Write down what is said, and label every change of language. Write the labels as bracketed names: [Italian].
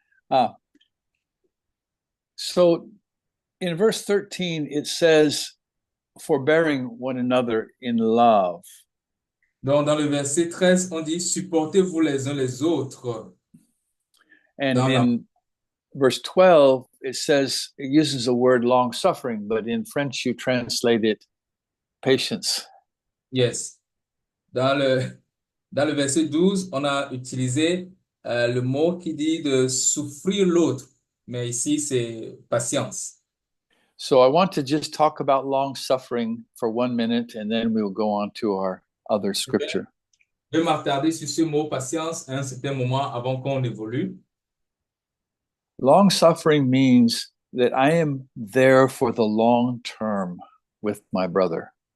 [English] Ah, so in verse 13, it says, forbearing one another in love. [French] Donc, dans le verset 13, on dit, supportez-vous les uns les autres. [English] And [French] Dans la... [English] in verse 12, it says, it uses the word long suffering, but in French, you translate it patience. Yes. [French] Dans le verset 12, on a utilisé le mot qui dit de souffrir l'autre. Mais ici, c'est patience. [English] So I want to just talk about long suffering for 1 minute, and then we will go on to our other scripture. [French] Je vais m'attarder sur ce mot patience à un certain moment avant qu'on évolue. [English] Long suffering means that I am there for the long term with my brother.